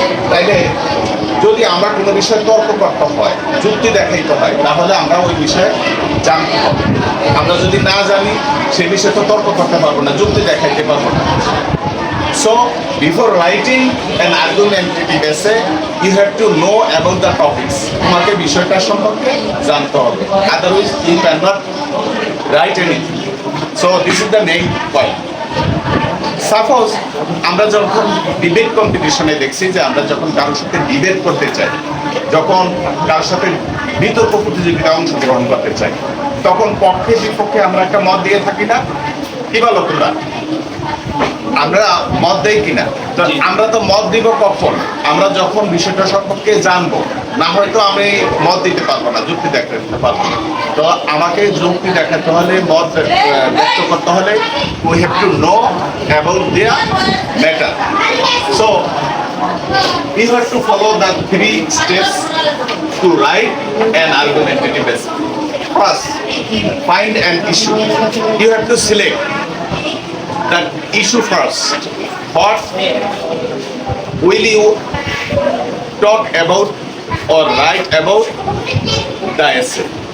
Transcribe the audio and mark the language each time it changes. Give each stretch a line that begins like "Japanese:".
Bangla: তাইলে যদি আমরা কোনো বিষয়ে তর্ক করতে হয়, যুক্তি দেখাইতে হয়, তাহলে আমরা ওই বিষয়ে জানতে হবে। আমরা যদি না জানি সেই বিষয়ে তো তর্ক করতে পারবো না, যুক্তি দেখাইতে পারবো না।
English: So before writing an argumentative essay, you have to know about the topics.
Bangla: তোমাকে বিষয়টা সম্পর্কে জানতে হবে,
English: otherwise you cannot write anything. So this is the main point.
Bangla: Suppose আমরা যখন ডিবেট কম্পিটিশনে দেখছি যে আমরা যখন কারোর সাথে ডিবেট করতে চাই, যখন কারোর সাথে বিতর্ক প্রতিযোগিতায় অংশগ্রহণ করতে চাই, তখন পক্ষে বিপক্ষে আমরা একটা মত দিয়ে থাকি না? কি বলো তোমরা? আমরা মত দেই কিনা? আমরা তো মত দিব কখন? আমরা যখন বিষয়টা সম্পর্কে জানবো। না হয়তো আমি মত দিতে পারবো না, যুক্তি দেখাতে পারবো না। তো আমাকে যুক্তি দেখাতে হলে, মত ব্যক্ত করতে হলে
English: we have to know about their matter. So you have to follow the 3 steps to write an argumentative essay. First, find an issue. You have to select that issue first. What will you talk about or write about the essay?